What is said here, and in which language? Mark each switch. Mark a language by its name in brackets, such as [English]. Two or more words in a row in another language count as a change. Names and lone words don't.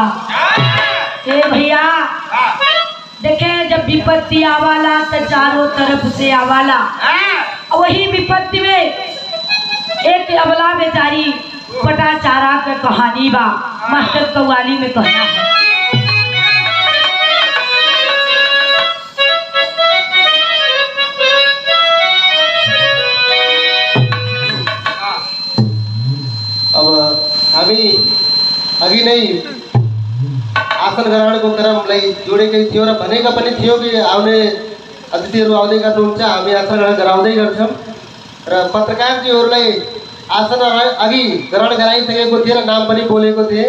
[Bhojpuri] ए भैया देखें, जब विपत्ति आवाला तो चारों तरफ से आवाला, वही विपत्ति में एक अबला बेचारी पटा चारा का कहानी बा, मास्टर कव्वाली में कहना है। [Nepali] अब हामी अघि नै आसन ग्रहण को क्रम जोडेकै थियो र भनेका पनि थियो कि आउने अतिथिहरू आउँदै गर्नुहुन्छ, हामी आसन ग्रहण गराउँदै गर्छौँ र पत्रकारजीहरूलाई आसन अघि ग्रहण गराइसकेको थिए र नाम पनि बोलेको थिए।